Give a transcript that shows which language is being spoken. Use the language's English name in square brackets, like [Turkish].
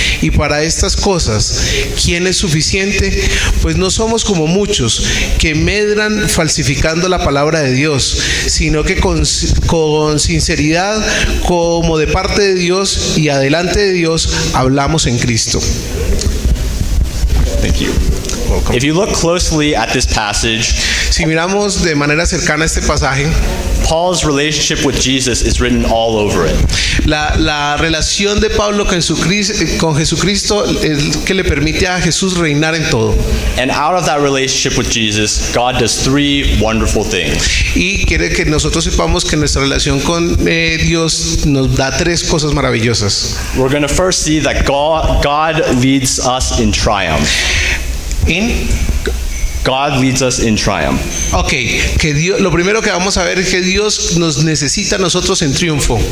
[Spanish] Y para estas cosas, ¿quién es suficiente? Pues no somos como muchos que medran falsificando la palabra de Dios, sino que con sinceridad, como de parte de Dios y adelante de Dios, hablamos en Cristo. [English] Thank you. If you look closely at this passage, [Spanish] Si miramos de manera cercana este pasaje, [English] Paul's relationship with Jesus is written all over it. [Spanish] la relación de Pablo con Jesucristo es que le permite a Jesús reinar en todo. [English] And out of that relationship with Jesus, God does 3 wonderful things. [Spanish] Y quiere que nosotros sepamos que nuestra relación con Dios nos da 3 cosas maravillosas. [English] We're going to first see that God leads us in triumph. God leads us in triumph. Ok, [Spanish] que Dios, lo primero que vamos a ver es que Dios nos necesita a nosotros en triunfo.